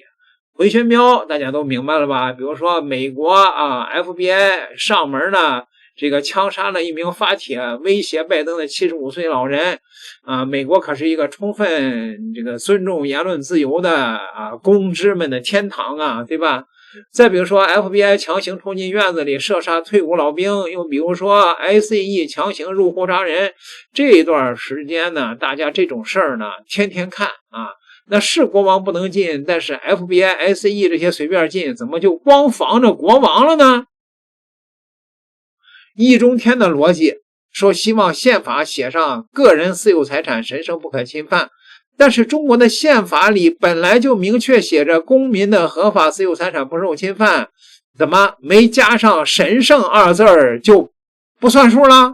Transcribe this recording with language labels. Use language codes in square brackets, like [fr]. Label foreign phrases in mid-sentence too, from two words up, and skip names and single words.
[zh] 回旋鏢大家都明白了吧？比如說美國FBI 上門呢，這個槍殺了一名發帖威脅拜登的75歲老人美國可是一個充分這個尊重言論自由的公知們的天堂對吧？再比如說 FBI 強行衝進院子裡射殺退伍老兵，又比如說 ICE 強行入戶殺人，這段時間呢，大家這種事兒呢天天看那是國王不能進，但是 FBI、ICE 這些隨便進，怎麼就光防着國王了呢？易中天的邏輯說希望憲法寫上個人私有財產神聖不可侵犯，但是中國的憲法裡本來就明確寫着公民的合法私有財產不受侵犯，怎麼沒加上神聖二字兒就不算數了？